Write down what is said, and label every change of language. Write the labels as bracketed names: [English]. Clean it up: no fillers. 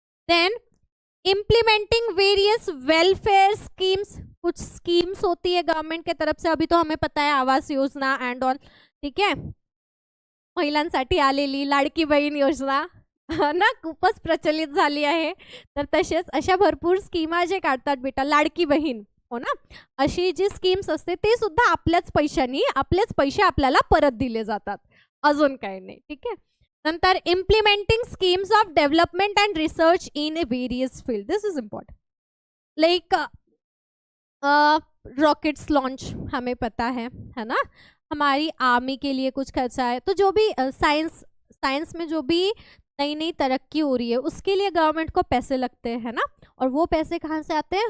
[English] then implementing various welfare schemes, [Hindi] कुछ schemes होती है गवर्नमेंट के तरफ से, अभी तो हमें पता है आवास योजना एंड ऑल, ठीक है, [Marathi] महिलांसाठी आलेली लाडकी बहीण योजना ना खूपच प्रचलित झाली आहे. तर तसेच अशा भरपूर स्कीमा जे काढतात बेटा, लाडकी बहीण, हो ना, अशी जी स्कीम्स असते ते सुद्धा आपल्याच पैशानी, आपलेच पैसे आपल्याला परत दिले जातात, अजून काही नाही. ठीक आहे. [English] नंतर implementing schemes of development and research in various field, this is important. [Hindi] Like rockets launch हमें पता है ना, हमारी आर्मी के लिए कुछ खर्चा है. तो जो भी साइंस में जो भी नई नई तरक्की हो रही है उसके लिए गवर्नमेंट को पैसे लगते हैं ना, और वो पैसे कहाँ से आते हैं?